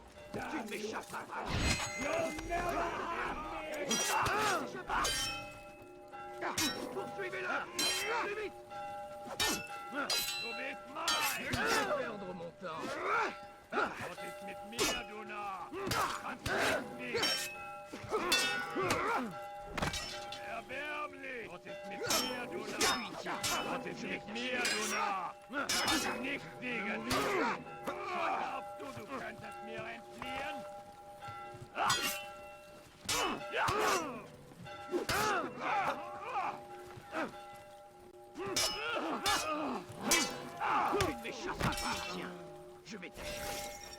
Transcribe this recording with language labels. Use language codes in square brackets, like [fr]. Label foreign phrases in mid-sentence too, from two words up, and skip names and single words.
[fr] Tu ne m'échapperas pas. [en] You'll never have me. [fr] Poursuivez-le. Plus vite. [de] Du bist mein. [fr] Je vais perdre mon temps. [de] Was ist mit mir, du Narr? Kannst du nicht. Erbärmlich! Was ist mit mir, du Narr? Was ist mit mir, du Narr? Kannst du nicht gegen mich? Glaubst du, du könntest mir entfliehen? [fr] Tu ne m'échapperas pas, tiens. Je vais t'achever.